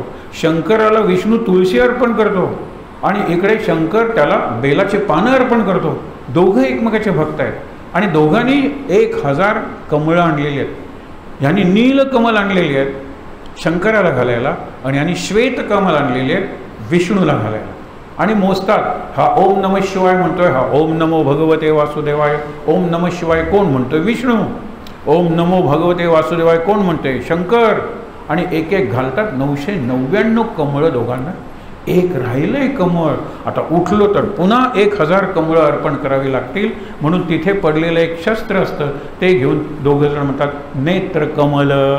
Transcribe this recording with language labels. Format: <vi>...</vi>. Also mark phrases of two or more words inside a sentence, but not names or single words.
<mr>शंकराला विष्णू तुळशी अर्पण करतो आणि इकडे शंकर त्याला बेलाचे पानं अर्पण करतो. दोघं एकमेकाचे भक्त आहेत आणि दोघांनी 1000 कमळं आणलेली आहेत. ह्यांनी नील कमल आणलेली आहेत शंकराला घालायला आणि ह्यांनी श्वेत कमल आणलेली आहेत विष्णूला घालायला. आणि मोजतात, हा</mr> <sa>ओम नमः शिवाय</sa> <mr>म्हणतोय, हा</mr> <sa>ओम नमो भगवते वासुदेवाय. ओम नमः शिवाय</sa> <mr>कोण म्हणतोय? विष्णू.</mr> <sa>ओम नमो भगवते वासुदेवाय</sa> <mr>कोण म्हणतोय? शंकर. आणि एक एक घालतात. 999 कमळं दोघांना. एक राहिलंय कमळ. आता उठलो तर पुन्हा 1000 कमळं अर्पण करावी लागतील. म्हणून तिथे पडलेलं एक शस्त्र असतं, ते घेऊन दोघं जण म्हणतात, नेत्र कमल.</mr>